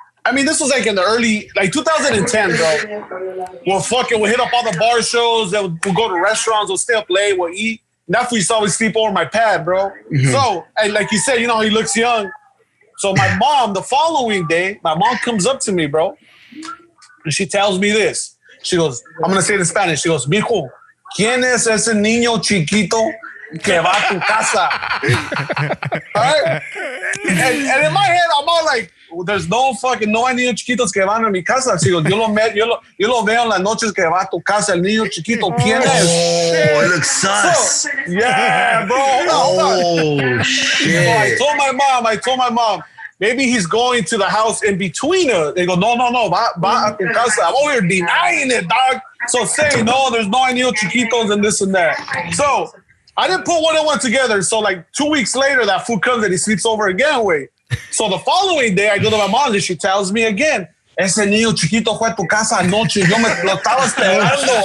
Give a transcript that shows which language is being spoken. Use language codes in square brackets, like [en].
[en] I mean, this was like in the early, like 2010, bro. We'll hit up all the bar shows. We'll go to restaurants. We'll stay up late. We'll eat. And that's when we used to always sleep over my pad, bro. Mm-hmm. So, and like you said, you know, he looks young. So my mom, the following day, my mom comes up to me, bro. And she tells me this. She goes, I'm going to say it in Spanish. She goes, [es] mijo, ¿quién es ese niño chiquito que va a tu casa? All right? [en] And in my head, I'm all like, there's [es] no hay niños chiquitos que van a mi casa. [en] She goes, [es] yo lo veo en las noches que va a tu casa, el niño chiquito. ¿Quién es? [en] Oh, it looks sus. So, yeah, bro. Hold on. Oh, shit. So I told my mom, maybe he's going to the house in between us. They go, [es] no, va a tu casa. [en] I'm over here denying it, dog. So saying, no, there's no [es] niños chiquitos [en] and this and that. So I didn't put one and one together. So like 2 weeks later, that fool comes and he sleeps over again, wait. So the following day, I go to my mom and she tells me again, [es] ese niño chiquito fue a tu casa anoche. Yo me lo estaba esperando.